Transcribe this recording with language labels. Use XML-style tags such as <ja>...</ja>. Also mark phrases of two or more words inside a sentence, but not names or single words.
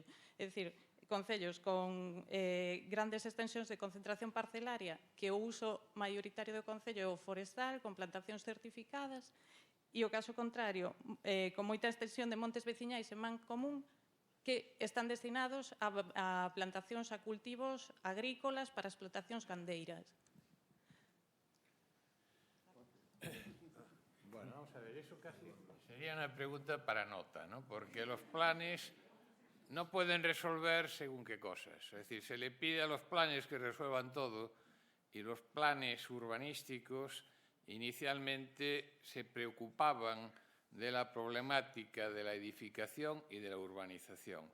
<gl>É dicir, concellos con grandes extensións de concentración parcelaria que o uso mayoritario do concello é o forestal, con plantacións certificadas, e o caso contrario, con moita extensión de montes veciñais en man común que están destinados a plantacións a cultivos agrícolas para explotacións gandeiras.</gl> <es>Bueno, vamos a ver, eso casi sería una pregunta para nota, ¿no? Porque los planes no pueden resolver según qué cosas. Es decir, se le pide a los planes que resuelvan todo y los planes urbanísticos inicialmente se preocupaban de la problemática de la edificación y de la urbanización.</es>